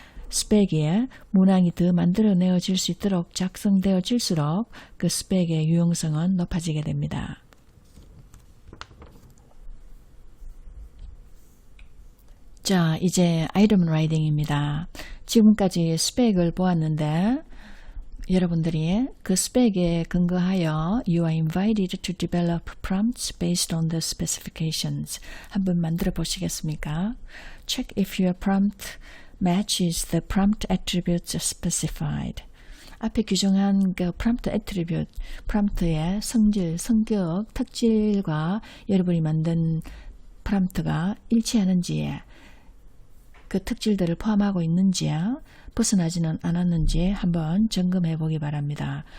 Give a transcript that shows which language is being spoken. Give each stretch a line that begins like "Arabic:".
Korean: 스펙에 문항이 더 만들어내어질 수 있도록 작성되어질수록 그 스펙의 유용성은 높아지게 됩니다. 자, 이제 아이템 라이팅입니다. 지금까지 스펙을 보았는데 여러분들이 그 스펙에 근거하여
English: You are invited to develop prompts based on the specifications.
Korean: 한번 만들어 보시겠습니까?
English: Check if your prompt matches the prompt attributes specified.
Korean: 앞에 규정한 그 prompt attribute, prompt의 성질, 성격, 특질과 여러분이 만든 prompt가 일치하는지 그 특질들을 포함하고 있는지 벗어나지는 않았는지 한번 점검해 보기 바랍니다.